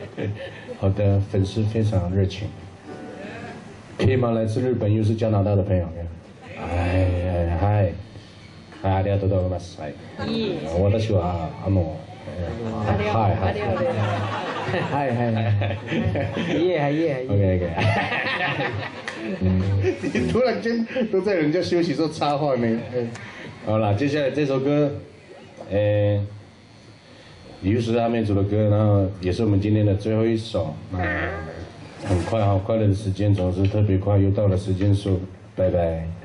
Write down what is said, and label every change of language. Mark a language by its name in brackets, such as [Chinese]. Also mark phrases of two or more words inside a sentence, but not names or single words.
[Chinese] 好的，粉丝非常热情。可以吗？来自日本又是加拿大的朋友。嗨， [Japanese] ありがとうございます。はい。私ははいはい。OK。 [Chinese] 你突然间都在人家休息时候插话呢。好了，接下来这首歌，又是阿妹组的歌，然后也是我们今天的最后一首。很快哈，快乐的时间总是特别快，又到了时间说拜拜。